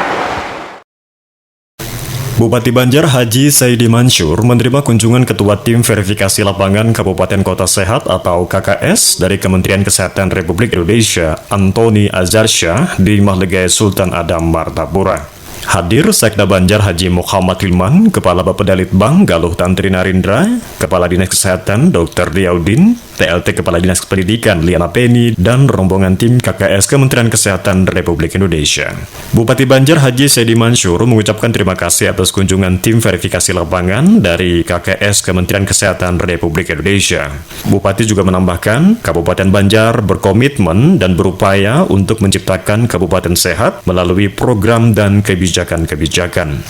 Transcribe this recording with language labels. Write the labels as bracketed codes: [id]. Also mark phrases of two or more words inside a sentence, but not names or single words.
[id] Bupati Banjar Haji Saidi Mansur menerima kunjungan Ketua Tim Verifikasi Lapangan Kabupaten Kota Sehat atau KKS dari Kementerian Kesehatan Republik Indonesia, Antoni Azarsyah di Mahligai Sultan Adam Martapura. Hadir Sekda Banjar Haji Muhammad Hilman, Kepala Bappedalit Bank Galuh Tantri Narindra, Kepala Dinas Kesehatan Dr. Diaudin, TLT Kepala Dinas Pendidikan Liana Penny, dan rombongan tim KKS Kementerian Kesehatan Republik Indonesia. Bupati Banjar Haji Saidi Mansur mengucapkan terima kasih atas kunjungan tim verifikasi lapangan dari KKS Kementerian Kesehatan Republik Indonesia. Bupati juga menambahkan, Kabupaten Banjar berkomitmen dan berupaya untuk menciptakan kabupaten sehat melalui program dan kebijakan-kebijakan.